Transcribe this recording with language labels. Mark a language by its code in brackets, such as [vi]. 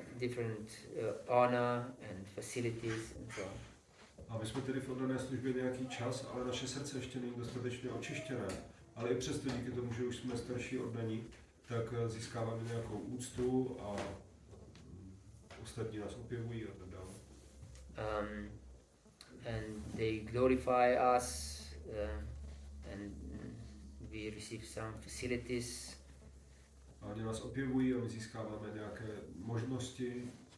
[en] different honor and facilities and so on. [cs] A my jsme tedy v oddané službě nějaký čas, ale naše srdce ještě není dostatečně očištěné. Ale i přesto díky tomu, že už jsme starší oddaní, tak získáváme nějakou úctu a ostatní nás opěvují a tak dále. [en] And they glorify us and we receive some facilities. [cs] A oni nás opěvují a my získáváme nějaké možnosti.